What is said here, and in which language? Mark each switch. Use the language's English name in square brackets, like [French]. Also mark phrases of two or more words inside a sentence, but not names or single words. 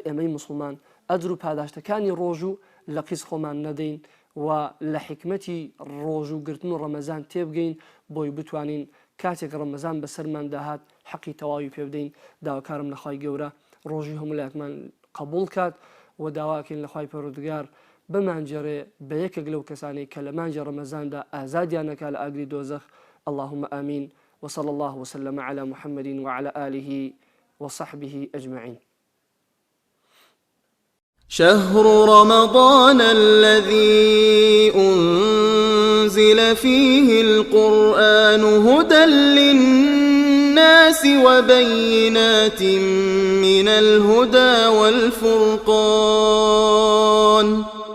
[Central Kurdish] ئێمەی موسڵمان ئەجر و پاداشتەکانی ڕۆژوو لە قیس خۆمان نەدەین و لە حکمەتی ڕۆژوگرتن و ڕەمەزان تێبگەین بۆی بتوانین کاتێک ڕەمەزان بەسەرمان داهات حەقی تەواوی پێ بدەین داواکارم لە خوای گەورە ڕۆژی هەموو لایەکمان قبول کات و داواکەین لە خوای پەروەردگار بمانجێڕێ بە یەکێک لەو کەسانی کە لە مانجە ڕەمەزاندا ئازادیان نەکا لە ئاگری دۆزەخ [Arabic] اللهم آمين وصلى الله وسلم على محمد وعلى آله وصحبه أجمعين. شهر رمضان الذي أنزل فيه القرآن هدى للناس وبينات من الهدى والفرقان